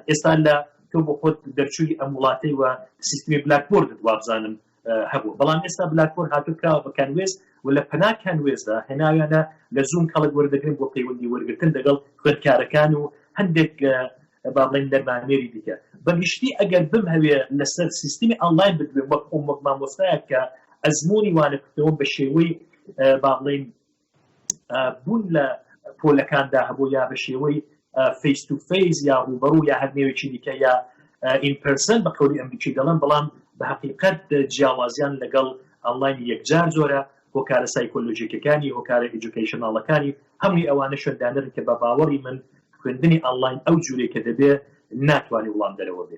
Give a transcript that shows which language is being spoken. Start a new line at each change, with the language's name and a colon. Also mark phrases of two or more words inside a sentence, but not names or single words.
Central Kurdish: ئێستا لە تۆ بۆ خۆت دەرچووی ئەم وڵاتەی و سیستمی بلاکبۆردت وابزانم هەبوو، بەڵام ئێستا بلاکبۆرد هاتوکراوە بە کانوێز و لە پەنا کانوێزدا هێناویانە لە زوم کەڵک وەردەگرن بۆ پەیوەندی وەرگرتن لەگەڵ خوێندکارەکان و هەندێک با بڵێن دەرمانێری دیکە. بەگشتی ئەگەر بم هەوێ لەسەر سیستمی ئەنلاین بدوێ وەک مامۆستایە کە ئەزمموی وانەکردەوە بە شێوەی با بڵێن بوون لە پۆلەکاندا هەبوو یا بە شێوەی
English: face to face
Central Kurdish: یا ڕوبەڕوو یا هەر نێوێکی دیکە یا
English: in person
Central Kurdish: بە قەولی ئەمریکی دەڵێن، بەڵام بە حقیقەت جیاوازیان لەگەڵ ئەنلاین یەکجار زۆرە. هۆکارە سایکۆلۆژیکەکانی، هۆکارە ئیدوکیشناڵەکانی هەمووی ئەوانە شوێندانەرن کە بە باوەڕی من خوێندنی ئەنلاین ئەو جوورێک کە دەبێ ناتوانێت وڵام دەرەوە بێت.